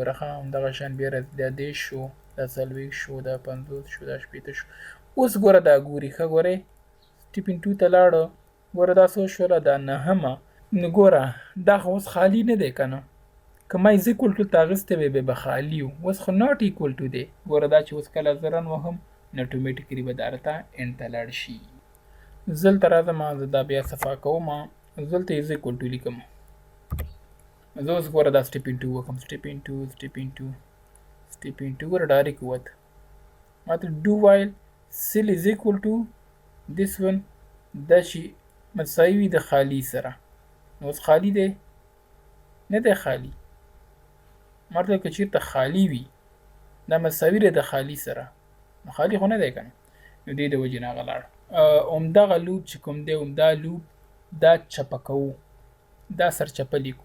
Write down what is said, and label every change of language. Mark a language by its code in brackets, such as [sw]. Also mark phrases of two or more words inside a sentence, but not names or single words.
[ps] ګوره ښه همدغه شان بیا دا 10 شو، دا 40 شو، دا 50 شو، دا 60 شو. اوس ګوره دا ګوري ښه ګورئ سټیپینګ 2 ته لاړه، ګوره دا څو شوله دا 9مه. نو ګوره دا خو اوس خالي نه دی که نه، که ما [en] is equal to [ps] ته اخیستی وی بیا به خالي و، اوس خو [en] not equal to [ps] دی. ګوره دا چې اوس کله زه رن وهم نو اتومیټیکلي به دا راته اینډ ته لاړ شي. زه دلته راځم، زه دا بیا صفا کوم، زه دلته [en] is equal to [ps] لیکم. زه اوس ګوره دا سټیپینګ 2 وکړم، سټیپینګ 2 سټیپینګ 2 سټیپینګ 2 ګوره ډایرکټ ووت. ماته [en] do while cell is equal to this one [ps] دا چې مساوي وي د خالي سره. نو اوس خالي دی نه دی خالي، ماته که چېرته خالي وي دا مساوي دی د خالي سره، نو خالي خو نه دی که نه. نو دې د وجې نه هغه لاړ. همدغه لوپ چې کوم دی، همدا لوپ دا چپه کوو، دا سرچپه لیکو.